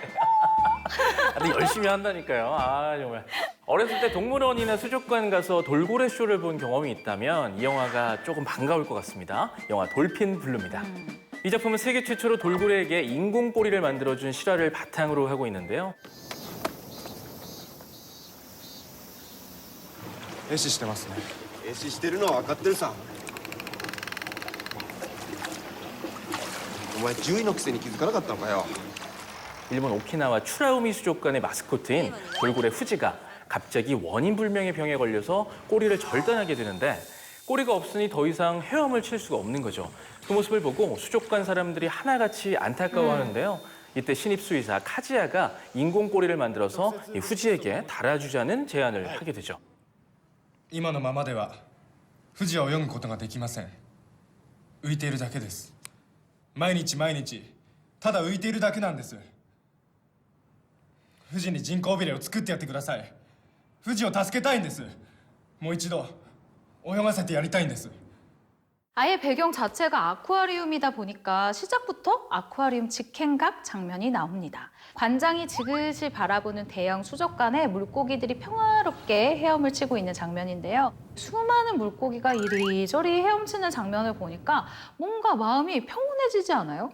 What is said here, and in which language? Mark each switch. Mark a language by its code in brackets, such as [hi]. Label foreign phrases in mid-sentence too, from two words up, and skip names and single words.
[ko] 근데 열심히 한다니까요. 아, 정말. 어렸을 때 동물원이나 수족관 가서 돌고래 쇼를 본 경험이 있다면 이 영화가 조금 반가울 것 같습니다. 영화 돌핀 블루입니다. 이 작품은 세계 최초로 돌고래에게 인공 꼬리를 만들어준 실화를 바탕으로 하고 있는데요. [ja] 壊死してますね。壊死してるのは分かってるさ。お前獣医のくせに気づかなかったのかよ。 [ko] 일본 오키나와 추라우미 수족관의 마스코트인 돌고래 후지가 갑자기 원인 불명의 병에 걸려서 꼬리를 절단하게 되는데 꼬리가 없으니 더 이상 헤엄을 칠 수가 없는 거죠. 그 모습을 보고 수족관 사람들이 하나같이 안타까워하는데요. 이때 신입 수의사 카지야가 인공 꼬리를 만들어서 이 후지에게 달아주자는 제안을 하게 되죠. [ja] 今のままでは富士を泳ぐことができません。浮いているだけです。毎日毎日ただ浮いているだけなんです。富士に人工尾れを作ってやってください。富士を助けたいんです。もう一度泳がせてやりたいんです。 [ko] 아예 배경 자체가 아쿠아리움이다 보니까 시작부터 아쿠아리움 직행각 장면이 나옵니다. 관장이 지그시 바라보는 대형 수족관에 물고기들이 평화롭게 헤엄을 치고 있는 장면인데요. 수많은 물고기가 이리저리 헤엄치는 장면을 보니까 뭔가 마음이 평온해지지 않아요?